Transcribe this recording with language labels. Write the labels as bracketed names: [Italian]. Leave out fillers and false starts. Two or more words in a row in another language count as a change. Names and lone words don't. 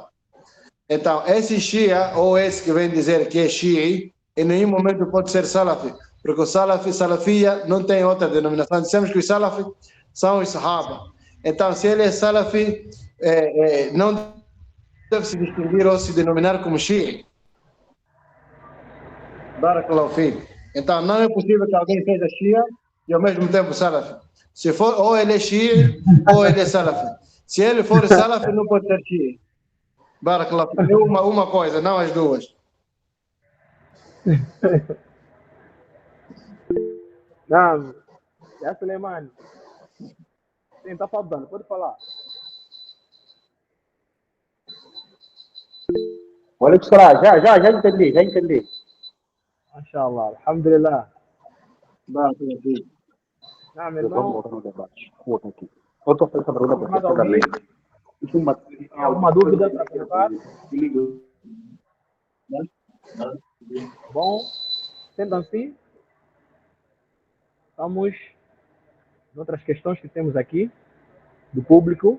[Portuguese] Então, esse Shia, ou esse que vem dizer que é Shii, em nenhum momento pode ser Salafi, porque o Salafi, Salafia, não tem outra denominação. Dissemos que os Salafi são os Sahaba. Então, se ele é Salafi, não deve se distinguir ou se denominar como Shii. [Arabic] بارك الله فيك. [Portuguese] Então, não é possível que alguém seja Shia e ao mesmo tempo Salafi. Se for, ou ele é Shii, ou ele é Salafi. Se ele for Salafi, não pode ser Shii. [Arabic] بارك الله فيك. [Portuguese] É uma coisa, não as duas. Não, já Suleiman. Sim, está faltando, pode falar. Olha que já entendi. [Arabic] ما شاء الله، الحمد لله. بارك الله فيك. [Portuguese] Não, meu irmão, Vamos voltar no debate. Volta aqui. Eu estou fazendo essa pergunta mais para você alguém? também. Isso é uma... Tem alguma dúvida para colocar? Bom, sendo assim, vamos em outras questões que temos aqui, do público.